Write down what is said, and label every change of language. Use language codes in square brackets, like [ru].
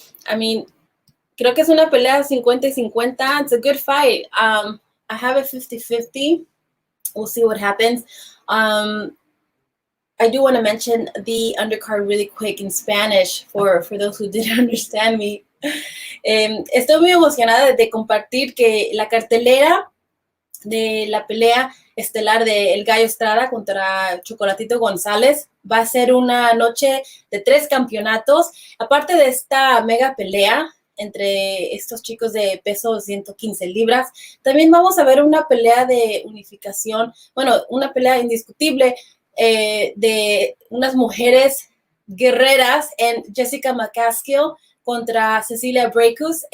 [es] I mean, creo que es una pelea 50-50. [en] It's a good fight. I have it 50-50. We'll see what happens. I do want to mention the undercard really quick in Spanish for those who didn't understand me. [es] Estoy muy emocionada de compartir que la cartelera de la pelea estelar de El Gallo Estrada contra Chocolatito González va a ser una noche de 3 campeonatos. Aparte de esta mega pelea entre estos chicos de peso 115 libras, también vamos a ver una pelea de unificación, bueno, una pelea indiscutible de unas mujeres guerreras en Jessica McCaskill contra Cecilia Brækhus.